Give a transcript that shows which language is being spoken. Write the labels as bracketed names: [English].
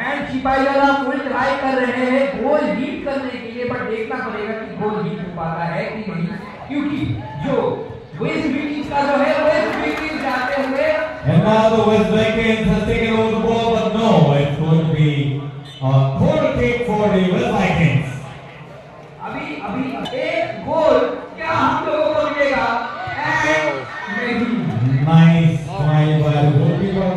[Hindi] Sepahijala full try कर रहे हैं गोल लीड करने के लिए बट देखना पड़ेगा कि गोल लीड हो पाता है कि नहीं, क्योंकि जो वेस्ट विकेट्स का जो है वेस्ट विकेट्स जाते हुए [English] And now the West Vikings has taken over the ball, but no, it's going to be a corner kick for the West Vikings. [Hindi] अभी एक गोल क्या हम लोगों को मिलेगा? नहीं। [English] Nice try by the goalkeeper.